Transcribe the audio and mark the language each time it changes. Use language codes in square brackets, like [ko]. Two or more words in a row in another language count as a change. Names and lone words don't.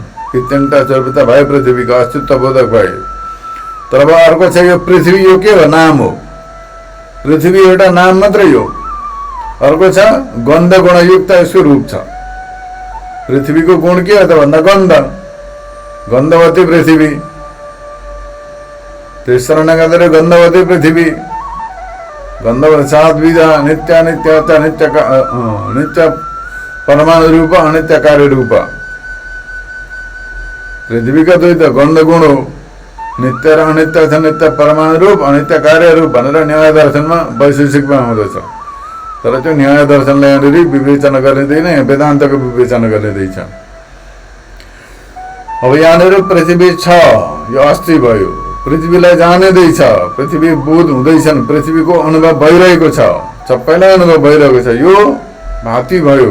[ne] यी तीनटा स्वरूपता भयो पृथ्वीको, अस्तित्व बोधक भयो। तर अब अर्को छ यो पृथ्वी, यो के हो? नाम हो। पृथ्वी एउटा नाम मात्रै हो। अर्को छ गन्ध गुणयुक्त यसको रूप छ। पृथ्वीको गुण के हो त भन्दा गन्ध, गन्धवती पृथ्वी। त्यस कारणले गर्दाखेरि गन्धवती पृथ्वी, गन्धवती 7 विधा नित्य नित्य नित्य नित्य परमाणु रूप अनित्य कार्य रूप पृथ्वी का द्वैत गन्ध गुण हो नित्य र अनित्य छ नित्य परमाणु रूप अनित्य कार्य रूप भनेर न्याय दर्शनमा वैशेषिकमा आउँदछ तर त्यो न्याय दर्शनलाई यहाँनिर विवेचना गरिँदैन वेदान्तको विवेचना गरिँदैछ अब यहाँनिर पृथ्वी छ यो अस्ति भयो पृथ्वीलाई जानिँदैछ पृथ्वी बोध हुँदैछन् पृथ्वीको अनुभव भइरहेको छ सबैलाई अनुभव भइरहेको छ यो भाती भयो